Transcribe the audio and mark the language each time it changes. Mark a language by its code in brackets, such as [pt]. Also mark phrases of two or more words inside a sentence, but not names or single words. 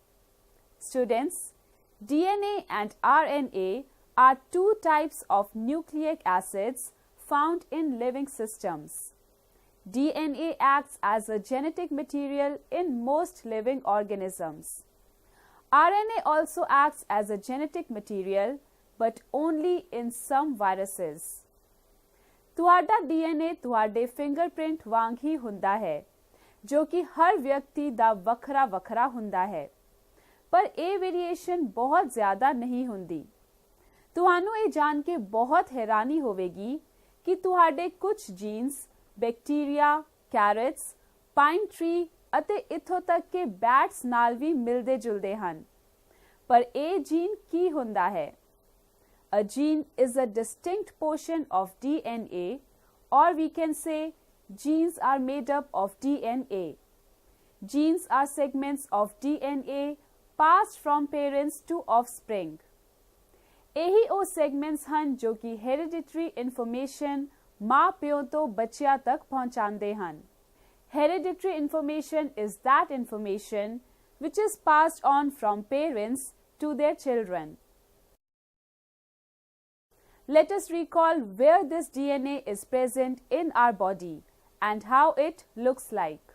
[en] Students, DNA and RNA are two types of nucleic acids found in living systems. DNA acts as a genetic material in most living organisms. RNA also acts as a genetic material, but only in some viruses. [pa] ਤੁਹਾਡਾ DNA ਤੁਹਾਡੇ ਫਿੰਗਰਪ੍ਰਿੰਟ ਵਾਂਗ ਹੀ ਹੁੰਦਾ ਹੈ, ਜੋ ਕਿ ਹਰ ਵਿਅਕਤੀ ਦਾ ਵੱਖਰਾ ਵੱਖਰਾ ਹੁੰਦਾ ਹੈ, ਪਰ ਇਹ ਵੇਰੀਏਸ਼ਨ ਬਹੁਤ ਜ਼ਿਆਦਾ ਨਹੀਂ ਹੁੰਦੀ। ਤੁਹਾਨੂੰ ਇਹ ਜਾਣ ਕੇ ਬਹੁਤ ਹੈਰਾਨੀ ਹੋਵੇਗੀ ਕਿ ਤੁਹਾਡੇ ਕੁਝ ਜੀਨਸ ਬੈਕਟੀਰੀਆ, ਕੈਰਟਸ, [en] pine tree [pa] ਅਤੇ ਇੱਥੋਂ ਤੱਕ ਕਿ ਬੈਟਸ ਨਾਲ ਵੀ ਮਿਲਦੇ ਜੁਲਦੇ ਹਨ। ਪਰ ਇਹ ਜੀਨ ਕੀ ਹੁੰਦਾ ਹੈ? [en] A gene is a distinct portion of DNA, or we can say genes are made up of DNA. Genes are segments of DNA passed from parents to offspring. [pa] ਇਹੀ ਉਹ segments ਹਨ ਜੋ ਕਿ [en] hereditary information [pa] ਮਾਂ ਪਿਓ ਤੋਂ ਬੱਚਿਆਂ ਤੱਕ ਪਹੁੰਚਾਉਂਦੇ ਹਨ। [en] Hereditary information is that information which is passed on from parents to their children. Let us recall where this DNA is present in our body and how it looks like.